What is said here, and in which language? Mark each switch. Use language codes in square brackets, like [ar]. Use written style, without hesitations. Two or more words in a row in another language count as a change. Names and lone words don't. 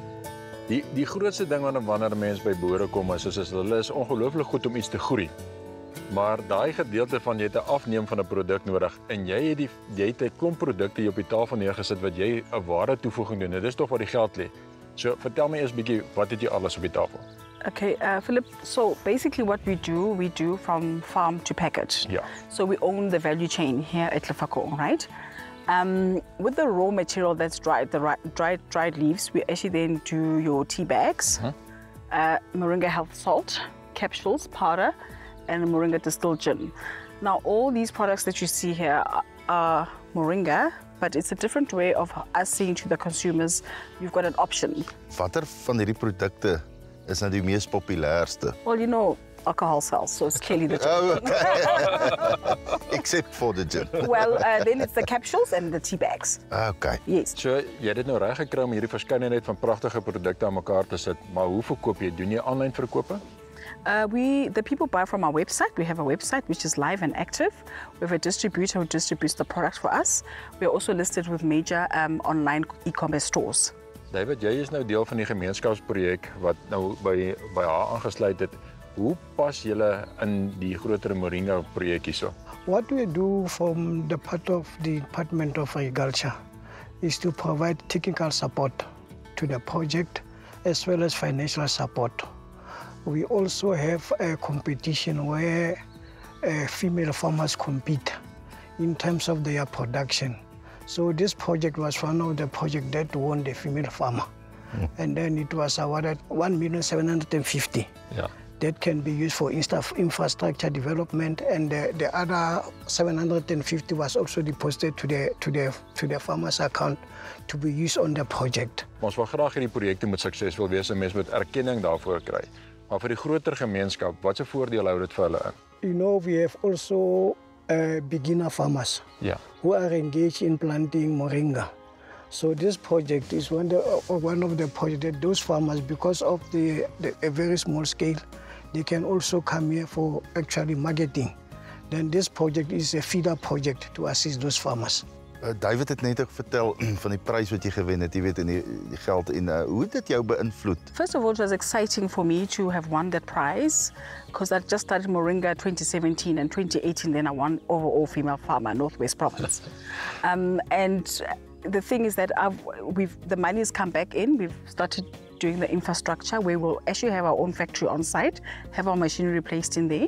[af] Die grootste ding wanneer 'n mens by boere kom is hulle is ongelooflik goed om iets te groei. Maar daai gedeelte van jy het 'n afneem van 'n produk nodig en jy het 'n klomp produkte hier op die tafel neergesit wat jy 'n ware toevoeging doen. Dit is tog waar die geld lê. So vertel my eers 'n bietjie, wat het jy alles op die tafel? [en] Okay, Philip, so basically what we do from farm to package. Yeah. So we own the value chain here at Lefakong, right? With the raw material that's dried, the dried leaves, we actually then do your tea bags, moringa health salt, capsules, powder, and moringa distilled gin. Now, all these products that you see here are moringa, but it's a different way of us saying to the consumers, you've got an option. [af] Watter van hierdie produkte is nou die mees populairste? [en] Well, you know, alcohol sells, so it's clearly the gin. Oh, okay. Except for the gin. Well, then it's the capsules and the tea bags. Okay. Yes. [af] So jy het dit nou reg gekry om hierdie verskeidenheid van pragtige produkte aan mekaar te sit, maar hoe verkoop jy? Doen jy aanlyn verkope? [en] The people buy from our website. We have a website which is live and active. We have a distributor who distributes the product for us. We are also listed with major online e-commerce stores. [af] David, jy is nou deel van die gemeenskapsprojek wat nou by haar aangesluit het. Hoe pas julle in die groter moringa projek hierso? [en] What we do from the part of the Department of Agriculture is to provide technical support to the project as well as financial support. We also have a competition where female farmers compete in terms of their production. So this project was one of the projects that won the female farmer. And then it was awarded 1,750,000. Yeah. That can be used for infrastructure development, and the other 750 was also deposited to the farmer's account to be used on the project. [af] Ons wil graag hierdie projekte moet suksesvol wees en mense moet erkenning daarvoor kry. Maar vir die groter gemeenskap, watse voordeel hou dit vir hulle in? [en] You know, we have also beginner farmers who are engaged in planting moringa. So this project is one of the projects that those farmers, because of a very small scale, they can also come here for actually marketing. Then this project is a feeder project to assist those farmers. [af] David het net ook vertel van die prys wat jy gewen het, jy weet, en die geld, en hoe het dit jou beïnvloed? [en] First of all, it was exciting for me to have won that prize because I just started Moringa 2017 and 2018, then I won overall female farmer, Northwest Province. And the thing is that the money has come back in. We've started doing the infrastructure where we'll actually have our own factory on site, have our machinery placed in there.